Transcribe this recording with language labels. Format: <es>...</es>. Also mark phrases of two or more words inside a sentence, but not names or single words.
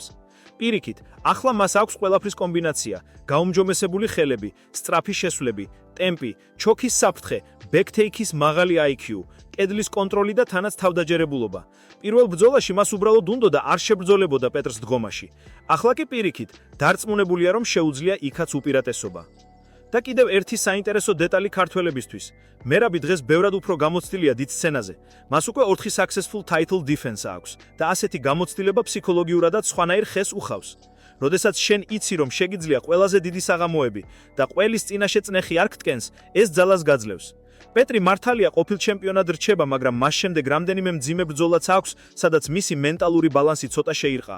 <ka>პირიქით, ახლა მას აქვს ყველაფრის კომბინაცია: გაუმჯობესებული ხელები, სწრაფი შესვლები, ტემპი, ჩოქის საფრთხე, ბექთეიქის მაღალი IQ, კედლის კონტროლი და თანაც თავდაჯერებულობა. პირველ ბრძოლაში მას უბრალოდ უნდოდა არ შებრძოლებოდა პეტრს დგომაში. ახლა კი პირიქით, დარწმუნებულია, რომ შეუძლია იქაც უპირატესობა. და კიდევ ერთი საინტერესო დეტალი ქართველებისთვის. მერაბი დღეს ბევრად უფრო გამოცდილია დიდ სცენაზე. მას უკვე 4</ka> <en>successful title defense</en> <ka>აქვს და ასეთი გამოცდილება ფსიქოლოგიურადაც სხვანაირ ხეს უხავს. როდესაც შენ იცი, რომ შეგიძლია ყველაზე დიდი საღამოები და ყველის წინაშე წნეხი არ გტკენს, ეს ძალას გაძლევს. პეტრი მართალია ყოფილ ჩემპიონად რჩება, მაგრამ მას შემდეგ რამდენიმე მძიმე ბრძოლაც აქვს, სადაც მისი მენტალური ბალანსი ცოტა შეირყა.</ka>